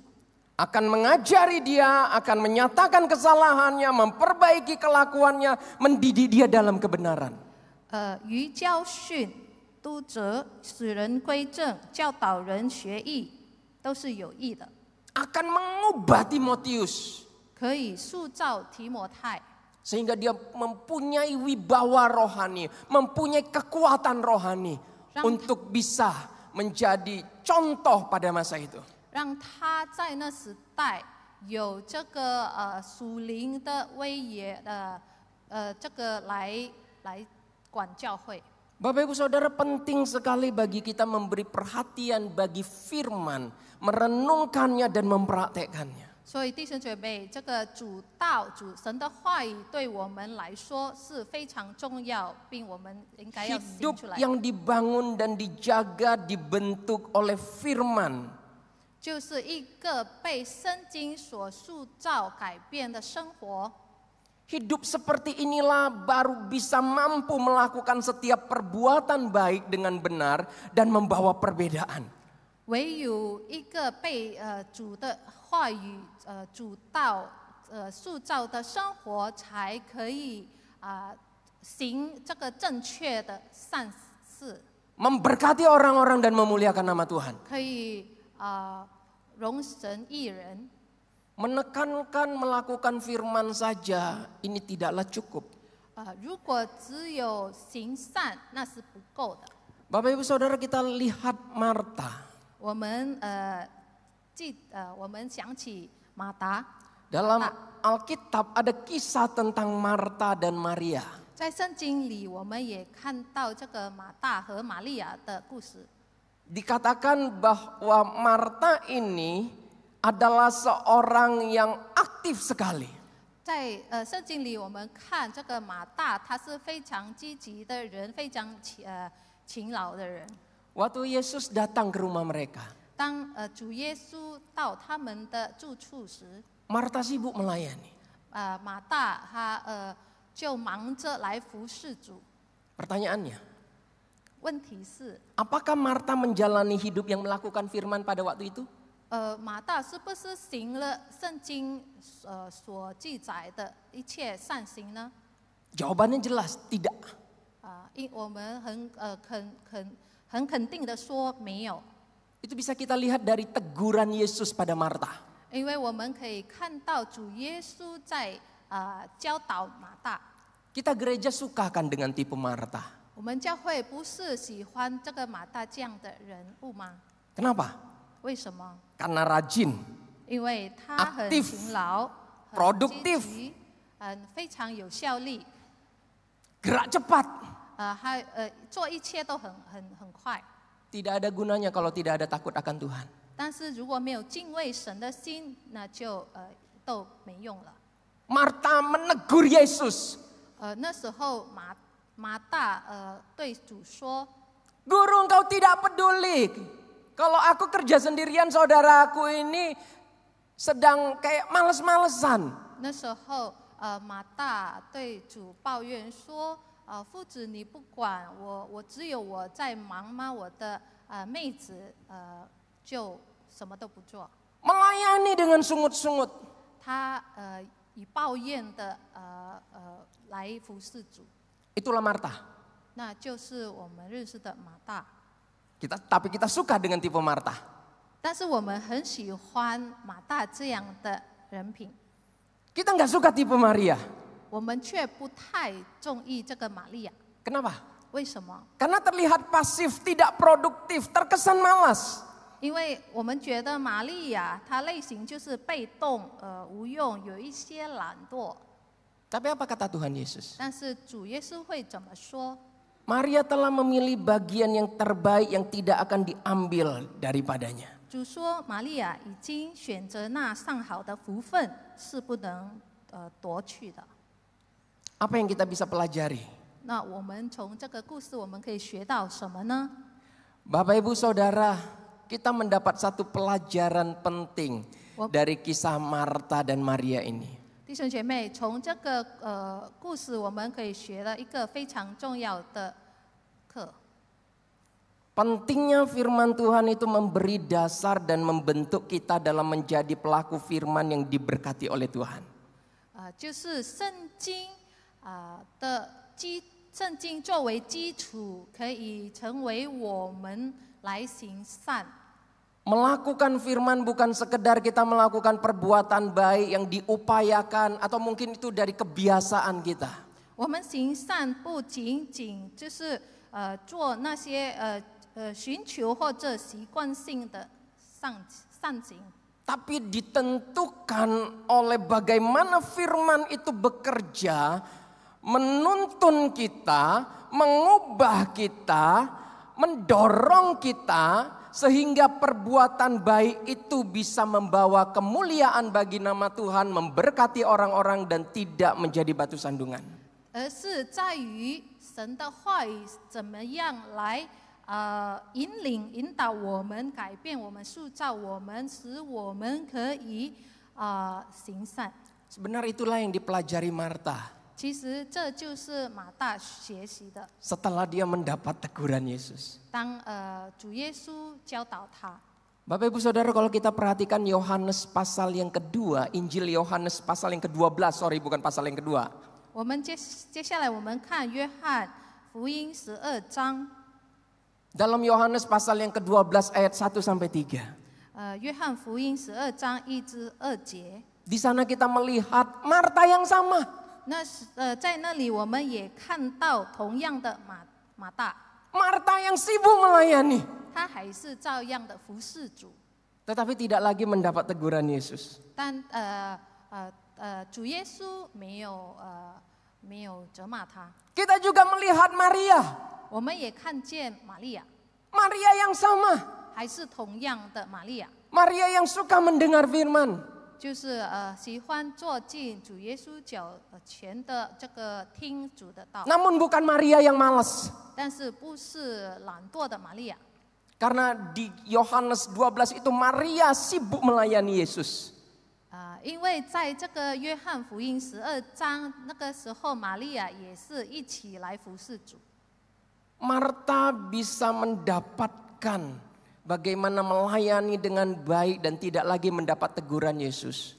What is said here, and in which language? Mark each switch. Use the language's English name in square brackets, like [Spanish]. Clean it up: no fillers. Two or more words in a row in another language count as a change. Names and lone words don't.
[Indonesian] Akan mengajari dia, akan menyatakan kesalahannya, memperbaiki kelakuannya, mendidik dia dalam kebenaran. [Chinese] 于教训、督责、使人归正、教导人学艺，都是有益的， [Indonesian] Akan mengubah Timotius. [Chinese] 可以塑造提摩太， [Indonesian] Sehingga dia mempunyai wibawa rohani, mempunyai kekuatan rohani untuk bisa menjadi contoh pada masa itu. [Chinese] 让他在那时代有这个属灵的威严这个来管教会。 [Indonesian] Bapak Ibu Saudara, penting sekali bagi kita memberi perhatian bagi firman, merenungkannya dan mempraktekkannya. [Chinese] 所以弟兄姐妹，这个主神的话语对我们来说是非常重要，并我们应该要行 [Indonesian] Hidup [Chinese] 出来。 [Indonesian] yang dibangun dan dijaga, dibentuk oleh firman. [Chinese] 就是一个被圣经所塑造、改变的生活。 [Indonesian] Hidup seperti inilah baru bisa mampu melakukan setiap perbuatan baik dengan benar dan membawa perbedaan. [Chinese] 唯有一个被主的话语主导塑造的生活，才可以行这个正确的善事， [Indonesian] Memberkati orang-orang dan memuliakan nama Tuhan. [Chinese] 可以容神益人。 [Indonesian] Menekankan melakukan firman saja ini tidaklah cukup. [Chinese] 如果只有行善，那是不够的。 [Indonesian] Bapak Ibu Saudara, kita lihat Marta. [Chinese] 我们我们想起马达， [Indonesian] Dalam Alkitab ada kisah tentang Marta dan Maria. [Chinese] 在圣经里我们也看到这个马大和玛利亚的故事。 [Indonesian] Dikatakan bahwa Marta ini adalah seorang yang aktif sekali. [Chinese] 在圣经里，我们看这个马大，他是非常积极的人，非常勤劳的人。 [Indonesian] Waktu Yesus datang ke rumah mereka, [Chinese] 当主耶稣到他们的住处时， [Indonesian] Marta sibuk melayani. [Chinese] 马大他就忙着来服侍主。 [Indonesian] Pertanyaannya, [Chinese] 问题是， [Indonesian] apakah Marta menjalani hidup yang melakukan firman pada waktu itu? [Chinese] 马大是不是行了圣经所记载的一切善行呢？ [Indonesian] Jawabannya jelas, tidak. [Chinese] 我们很肯定的说没有， [Indonesian] Itu bisa kita lihat dari teguran Yesus pada Marta. [Chinese] 因为我们可以看到主耶稣在教导马大。 [Indonesian] Kita gereja suka kan dengan tipe Marta. [Chinese] 我们教会不是喜欢这个马大这样的人物吗？ [Indonesian] Kenapa? [Chinese] 为什么？ [Indonesian] Karena rajin, [Chinese] 因为他很 [Indonesian] Aktif, [Chinese] 勤劳、很 [Indonesian] produktif [Chinese] 积极非常有效力， [Indonesian] gerak cepat. [Chinese] 还做一切都很快。 [Indonesian] Tidak ada gunanya kalau tidak ada takut akan Tuhan. [Chinese] 但是如果没有敬畏神的心，那就都没用了。 [Indonesian] Marta menegur Yesus. [Chinese] 那时候马大对主说 [Indonesian] Guru, engkau tidak peduli. Kalau aku kerja sendirian, saudaraku ini sedang kayak males-malesan. [Chinese] 那时候马大对主抱怨说夫子你不管我只有我在忙吗？我的妹子就什么都不做。 [Indonesian] Melayani dengan sungut-sungut. [Chinese] 他以抱怨的来服侍主， [Indonesian] Itulah Marta. [Chinese] 那就是我们认识的马大。 [Indonesian] Tapi kita suka dengan tipe Marta. [Chinese] 但是我们很喜欢马大这样的人品， [Indonesian] Kita nggak suka tipe Maria. [Chinese] 我们却不太中意这个玛利亚。 [Indonesian] Kenapa? [Chinese] 为什么？ [Indonesian] Karena terlihat pasif, tidak produktif, terkesan malas. [Chinese] 因为我们觉得玛利亚她类型就是被动无用，有一些懒惰。 [Indonesian] Tapi apa kata Tuhan Yesus? [Chinese] 但是主耶稣会怎么说？ [Indonesian] Maria telah memilih bagian yang terbaik yang tidak akan diambil daripadanya. [Chinese] 主说，玛利亚已经选择那上好的福分，是不能夺去的。 [Indonesian] Apa yang kita bisa pelajari? [Chinese] 那我们从这个故事，我们可以学到什么呢？ [Indonesian] Bapak Ibu Saudara, kita mendapat satu pelajaran penting dari kisah Marta dan Maria ini. [Chinese] 弟兄姐妹，从这个故事，我们可以学了一个非常重要的课。 [Indonesian] Pentingnya firman Tuhan itu memberi dasar dan membentuk kita dalam menjadi pelaku firman yang diberkati oleh Tuhan. [Chinese] 就是圣经圣经作为基础，可以成为我们来行善。 [Indonesian] Melakukan firman bukan sekedar kita melakukan perbuatan baik yang diupayakan atau mungkin itu dari kebiasaan kita. [Chinese] 我们行善不仅仅就是做那些寻求或者习惯性的善行， [Indonesian] Tapi ditentukan oleh bagaimana firman itu bekerja, menuntun kita, mengubah kita, mendorong kita, sehingga perbuatan baik itu bisa membawa kemuliaan bagi nama Tuhan, memberkati orang-orang dan tidak menjadi batu sandungan. [Chinese] 而是在于神的话语怎么样来引导我们，改变我们，塑造我们，使我们可以行善。 [Indonesian] Sebenarnya itulah yang dipelajari Marta [Chinese] 其实这就是马大学习的。 [Indonesian] setelah dia mendapat teguran Yesus. [Chinese] 当主耶稣教导他， [Indonesian] Bapak Ibu Saudara, kalau kita perhatikan Yohanes pasal yang kedua, Injil Yohanes pasal yang ke-12, bukan pasal yang kedua. [Chinese] 我们接下来我们看约翰福音12章。 [Indonesian] Dalam Yohanes pasal yang ke-12 ayat 1 sampai 3. [Chinese] 约翰福音12章1至2节。 [Indonesian] Di sana kita melihat Marta yang sama. [Chinese] 那在那里我们也看到同样的马大， [Indonesian] Marta yang sibuk melayani. [Chinese] 他还是照样的服侍主， [Indonesian] Tetapi tidak lagi mendapat teguran Yesus. [Chinese] 但主耶稣没有责骂他。 [Indonesian] Kita juga melihat Maria. [Chinese] 我们也看见玛利亚， [Indonesian] Maria yang sama. [Chinese] 还是同样的玛利亚， [Indonesian] Maria yang suka mendengar firman. [Chinese] 就是喜欢坐进主耶稣脚前的这个听主的道， [Indonesian] Namun bukan Maria yang malas. [Chinese] 但是不是懒惰的玛利亚。 [Indonesian] Karena di Yohanes 12 itu Maria sibuk melayani Yesus. [Chinese] 因为在这个约翰福音12章那个时候，玛利亚也是一起来服侍主。 [Indonesian] Marta bisa mendapatkan bagaimana melayani dengan baik dan tidak lagi mendapat teguran Yesus.